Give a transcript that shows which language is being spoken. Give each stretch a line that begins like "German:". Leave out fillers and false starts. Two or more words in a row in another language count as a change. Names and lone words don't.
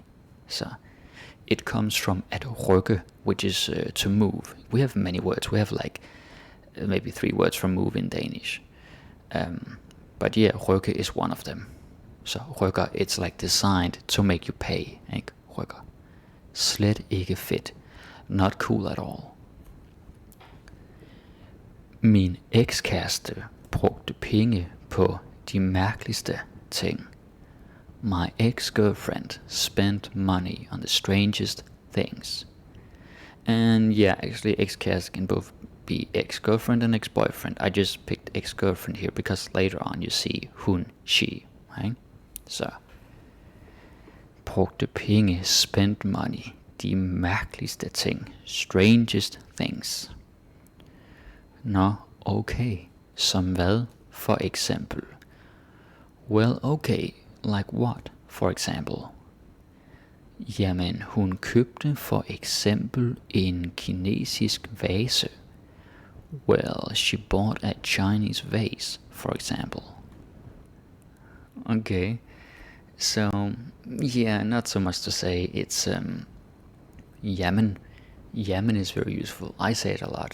English: So it comes from
Danish: at rykke,
English: which is to move. We have many words. We have like maybe 3 words for move in Danish. But yeah, rykke is one of them. So rykker, it's like designed to make you pay.
Danish: Ikke? Rykker. Slet ikke fedt.
English: Not cool at all.
Danish: Min ekskæreste brugte penge på de mærkeligste ting.
English: My ex-girlfriend spent money on the strangest things. And yeah, actually ex-kæreste can both be ex-girlfriend and ex-boyfriend. I just picked ex-girlfriend here because later on you see hun, she, right?
Danish: Så brugte penge,
English: spent money,
Danish: de mærkeligste ting,
English: strangest things.
Danish: Nå, okay, som hvad for eksempel?
English: Well, okay, like what, for example?
Danish: Jamen, hun købte for eksempel en kinesisk vase.
English: Well, she bought a Chinese vase, for example. Okay, so yeah, not so much to say. It's jamen. Jamen is very useful. I say it a lot.